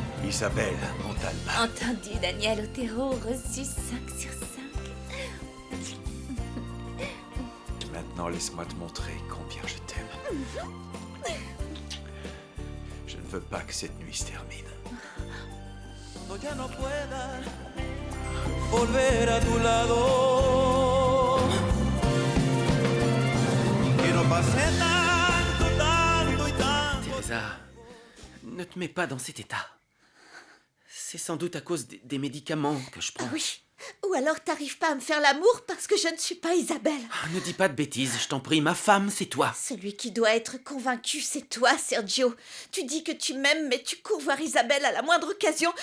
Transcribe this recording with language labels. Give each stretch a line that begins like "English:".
French: Isabelle Montalbán. Entendu, Daniel Otero, reçu 5 sur 5. Maintenant, laisse-moi te montrer combien je t'aime. Je ne veux pas que cette nuit se termine.
Spanish: Cuando ya no pueda volver a tu lado, que no pase tanto y tanto.
French: Teresa, ne te mets pas dans cet état. C'est sans doute à cause des médicaments que je prends. Oui. Ou alors t'arrives pas à me faire l'amour parce que je ne suis pas Isabelle. Ah, ne dis pas de bêtises, je t'en prie, ma femme, c'est toi. Celui qui doit être convaincu, c'est toi, Sergio. Tu dis que tu m'aimes, mais tu cours voir Isabelle à la moindre occasion.